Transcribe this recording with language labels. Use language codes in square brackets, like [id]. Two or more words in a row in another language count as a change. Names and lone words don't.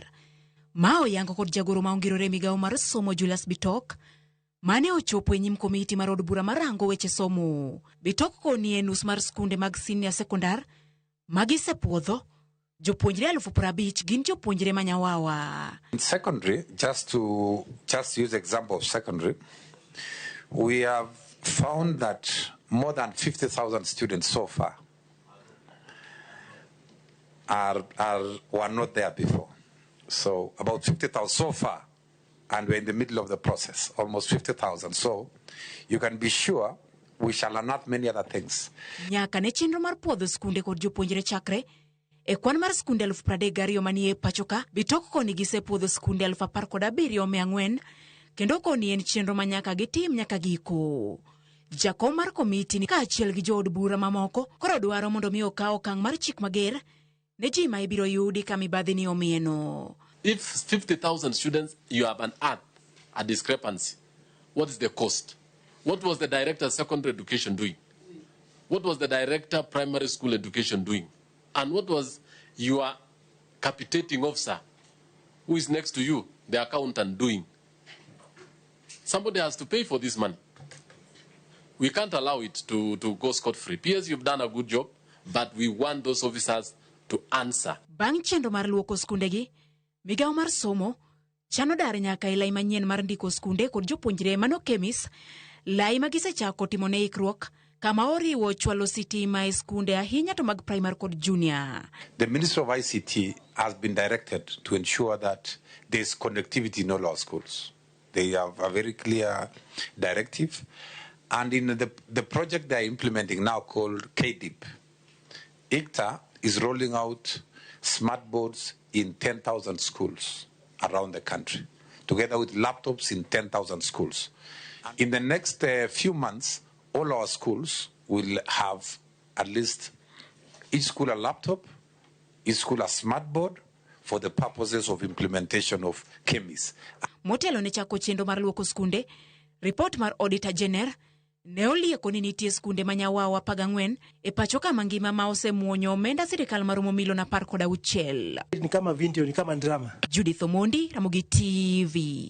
[luo] Ma oyango kod jagoro ma ongirore migawo mar somo Julius Bitok mane ochopo e nyim komiti mar od bura marango weche somo. Bitok koni e nus mar skunde mag senior sekondar magisepuodho jopuonjre 50,000 gin jopuonjre manyawawa. [en] In secondary, just use example of secondary, we have found that more than 50,000 students so far were not there before. So about 50,000 so far, and we're in the middle of the process, almost 50,000. So you can be sure we shall unearth many other things. [luo] Nyaka ne chenro mar puodho skunde kod jopuonjre chakre e kwan mar skunde 32 manie pachoka. Bitok koni gisepuodho skunde 17,400 kendo koni en chenro manyaka gitim nyaka giko. Jakom mar komiti ni kaachiel gi jood bura mamoko koro dwaro mondo mi okaw okang' mar chik mager ne ji ma ibiro yudi ka mibadhi ni omieno. [en] If 50,000 students, you have a discrepancy. What is the cost? What was the director of secondary education doing? What was the director of primary school education doing? And what was your capitating officer, who is next to you, the accountant, doing? Somebody has to pay for this money. We can't allow it to go scot-free. PS, you've done a good job, but we want those officers to answer. [luo] Bang' chenro mar luoko skundegi, migawo mar somo chano dar nyaka ilai manyien mar ndiko skunde kod jopuonjre mano kemis lai magisechako timo ne ikruok kama oriwo chwalo sitima e skunde ahinya to mag primary kod junior. [en] The Ministry of ICT has been directed to ensure that there is connectivity in all our schools. They have a very clear directive, and in the project they are implementing now called KDIP, ICTA is rolling out smart boards in 10,000 schools around the country, together with laptops in 10,000 schools. In the next few months, all our schools will have at least each school a laptop, each school a smart board for the purposes of implementation of KEMIS. [luo] Motelo ne chako chenro mar luoko skunde, report mar Auditor General ne olieko ni nitie skunde manyawawa 14 e pacho ka mangima ma osemuonyo omenda sirikal maromo milion 16. Ni kama video, ni kama drama. Judith Omondi, Ramogi TV.